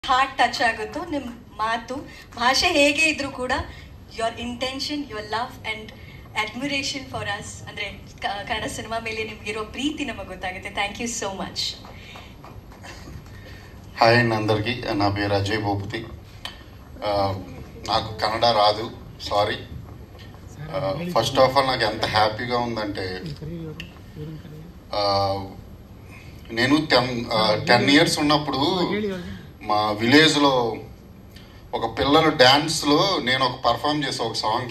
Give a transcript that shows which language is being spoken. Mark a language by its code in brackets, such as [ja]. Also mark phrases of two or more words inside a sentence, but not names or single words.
[en] heart touch [kn] ಆಗುತ್ತೋ ನಿಮ್ಮ ಮಾತು ಭಾಷೆ ಹೇಗೆ ಇದ್ರೂ ಕೂಡ [en] your intention your love and admiration for us [kn] ಅಂದರೆ ಕನ್ನಡ ಸಿನಿಮಾ ಮೇಲೆ ನಿಮಗಿರೋ ಪ್ರೀತಿ ನಮಗೆ ಗೊತ್ತಾಗುತ್ತೆ. [en] thank you so much. [te] హాయ్ అండి అందరికీ. నా పేరు అజయ్ భూపతి. నాకు కన్నడ రాదు, సారీ. [en] first of all [te] నాకు ఎంత హ్యాపీగా ఉందంటే, నేను 10 years ఉన్నప్పుడు మా విలేజ్లో ఒక పిల్లలు డ్యాన్స్లో నేను ఒక పర్ఫామ్ చేసా ఒక సాంగ్.